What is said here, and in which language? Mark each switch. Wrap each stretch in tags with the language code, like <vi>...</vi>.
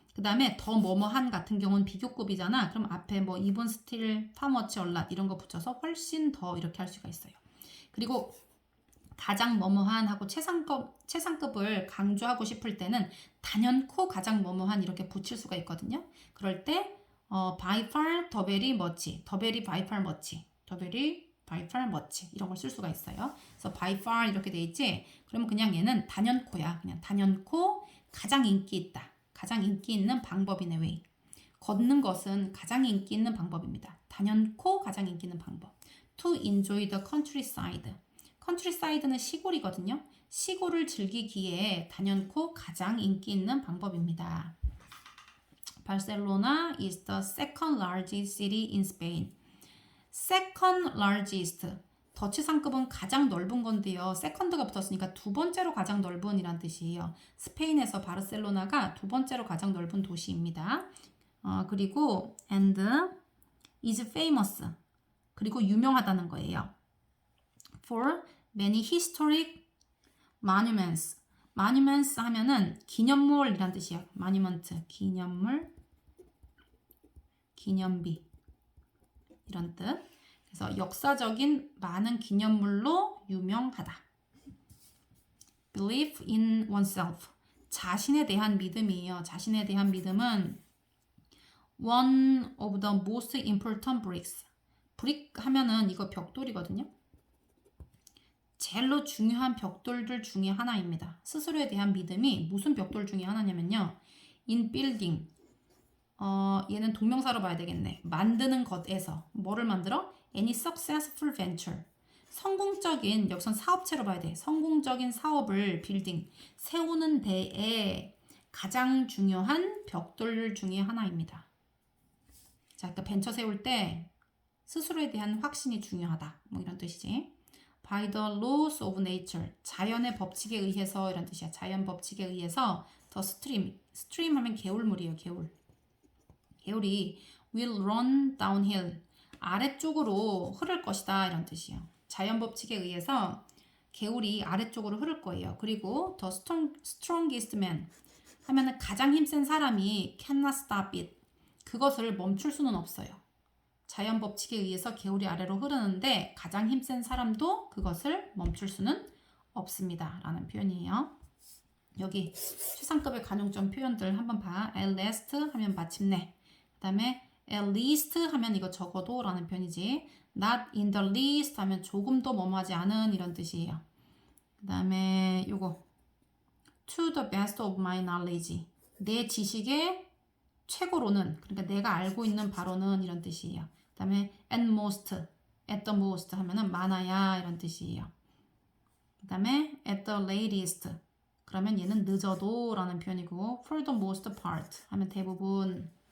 <ko>그 다음에 더 뭐뭐한 같은 경우는 비교급이잖아. 그럼 앞에 뭐</ko> <en>even still, how much a lot</en> <ko>이런 거 붙여서 훨씬 더 이렇게 할 수가 있어요. 그리고 가장 뭐뭐한 하고 최상급을 강조하고 싶을 때는 단연코 가장 뭐뭐한 이렇게 붙일 수가 있거든요. 그럴 때</ko> <en>by far, the very much, the very by far much,</en> <ko>the very by far much 이런 걸 쓸 수가 있어요. 그래서 by far 이렇게 돼 있지. 그러면 그냥 얘는 단연코야. 그냥 단연코 가장 인기 있다. 가장 인기 있는 방법이네 way. 걷는 것은 가장 인기 있는 방법입니다. 단연코 가장 인기 있는 방법.</ko> <en>To enjoy the countryside.</en> <ko>컨트리사이드는 시골이거든요. 시골을 즐기기에 단연코 가장 인기 있는 방법입니다.</ko> <en>Barcelona is the second largest city in Spain. Second largest.</en> <ko>더치 상급은 가장 넓은 건데요. 세컨드가 붙었으니까 두 번째로 가장 넓은이란 뜻이에요. 스페인에서 바르셀로나가 두 번째로 가장 넓은 도시입니다. 그리고</ko> <en>and is famous.</en> <ko>그리고 유명하다는 거예요.</ko> <en>For many historic monuments.</en> <ko>monuments 하면은 기념물이란 뜻이에요. monument, 기념물, 기념비 이런 뜻. 그래서 역사적인 많은 기념물로 유명하다.</ko> <en>Belief in oneself.</en> <ko>자신에 대한 믿음이에요. 자신에 대한 믿음은</ko> <en>one of the most important bricks.</en> <ko>브릭 하면은 이거 벽돌이거든요. 제일로 중요한 벽돌들 중에 하나입니다. 스스로에 대한 믿음이 무슨 벽돌 중에 하나냐면요.</ko> <en>in building.</en> <ko>얘는 동명사로 봐야 되겠네. 만드는 것에서. 뭐를 만들어?</ko> <en>Any successful venture.</en> <ko>성공적인, 여기선 사업체로 봐야 돼. 성공적인 사업을 빌딩, 세우는 데에 가장 중요한 벽돌 중에 하나입니다. 자, 그러니까 벤처 세울 때 스스로에 대한 확신이 중요하다. 뭐 이런 뜻이지.</ko> <en>By the laws of nature.</en> <ko>자연의 법칙에 의해서 이런 뜻이야. 자연 법칙에 의해서</ko> <en>the stream.</en> <ko>stream 하면 개울물이에요. 개울. 개울이</ko> <en>will run downhill.</en> <ko>아래쪽으로 흐를 것이다. 이런 뜻이에요. 자연 법칙에 의해서 개울이 아래쪽으로 흐를 거예요.</ko> <en>그리고 the strongest man 하면은</en> <ko>가장 힘센 사람이</ko> <en>cannot stop it.</en> <ko>그것을 멈출 수는 없어요. 자연 법칙에 의해서 개울이 아래로 흐르는데 가장 힘센 사람도 그것을 멈출 수는 없습니다. 라는 표현이에요. 여기 최상급의 관용점 표현들 한번 봐. at last 하면 마침내. 그 다음에 at least 하면 이거 적어도 라는 표현이지. not in the least 하면 조금도 뭐뭐하지 않은 이런 뜻이에요. 그 다음에 요거</ko> <en>to the best of my knowledge.</en> <ko>내 지식의 최고로는, 그러니까 내가 알고 있는 바로는 이런 뜻이에요. 그 다음에</ko> <en>at most, at the most</en> <ko>하면은 많아야 이런 뜻이에요. 그 다음에</ko> <en>at the latest</en> <ko>그러면 얘는 늦어도 라는 표현이고</ko> <en>for the most part</en> <ko>하면 대부분</ko>